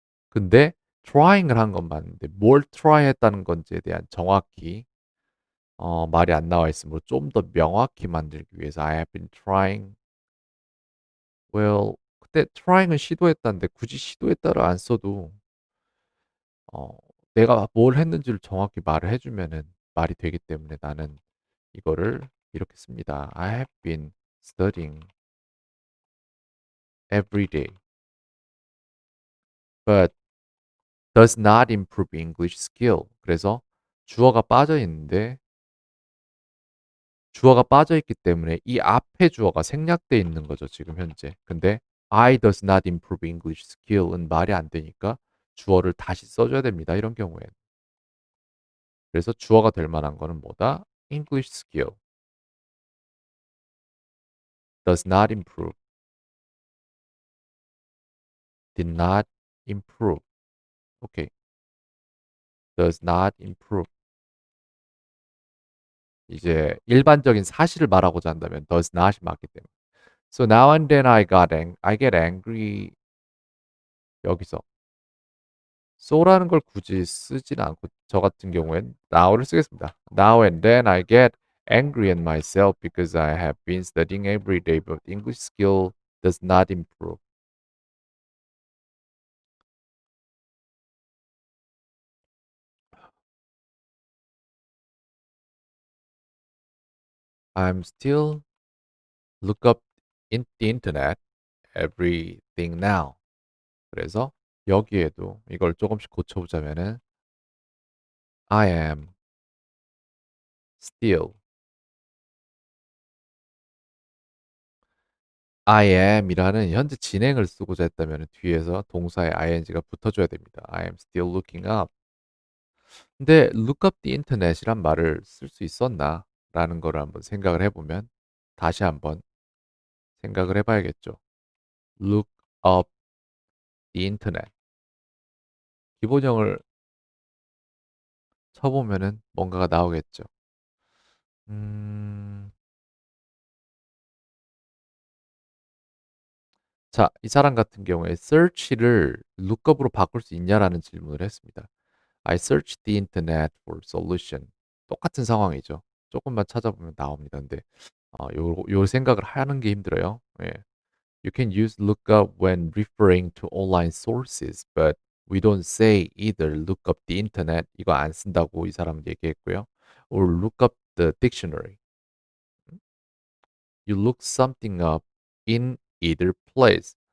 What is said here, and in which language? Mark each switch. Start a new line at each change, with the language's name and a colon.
Korean: 근데 trying을 한 건 맞는데 뭘 try 했다는 건지에 대한 정확히 말이 안 나와 있으므로 좀 더 명확히 만들기 위해서
English: I have been trying.
Korean: Well, 그때 trying은 시도했다는데 굳이 시도했다를 안 써도 어, 내가 뭘 했는지를 정확히 말을 해주면은 말이 되기 때문에 나는 이거를 이렇게 씁니다.
English: I have been studying every day, but does not improve English skill.
Korean: 그래서 주어가 빠져 있는데 주어가 빠져 있기 때문에 이 앞에 주어가 생략돼 있는 거죠, 지금 현재. 근데
English: I does not improve English skill
Korean: 은 말이 안 되니까 주어를 다시 써줘야 됩니다. 이런 경우엔. 그래서 주어가 될 만한 거는 뭐다?
English: English skill does not improve, did not improve. 오케이. does not improve.
Korean: 이제 일반적인 사실을 말하고자 한다면 does not이 맞기 때문에.
English: So now and then I get angry.
Korean: 여기서 so라는 걸 굳이 쓰진 않고 저 같은 경우엔 now를 쓰겠습니다.
English: Now and then I get angry at myself because I have been studying every day, but English skill does not improve. I'm still look up in the internet everything now.
Korean: 그래서 여기에도 이걸 조금씩 고쳐보자면은
English: I am still.
Korean: I am이라는 현재 진행을 쓰고자 했다면 뒤에서 동사에 ing가 붙어줘야 됩니다.
English: I am still looking up. 근데 look up the internet
Korean: 이란 말을 쓸 수 있었나? 라는 거를 한번 생각을 해보면 다시 한번 생각을 해봐야겠죠.
English: look up the internet.
Korean: 기본형을 쳐보면은 뭔가가 나오겠죠. 음, 자, 이 사람 같은 경우에 search를 lookup으로 바꿀 수 있냐라는 질문을 했습니다.
English: I searched the internet for solution.
Korean: 똑같은 상황이죠. 조금만 찾아보면 나옵니다. 근데 요 생각을 하는 게 힘들어요. 예.
English: You can use lookup when referring to online sources, but we don't say either look up the internet
Korean: 이거 안 쓴다고 이 사람은 얘기했고요.
English: Or look up the dictionary. You look something up in either place.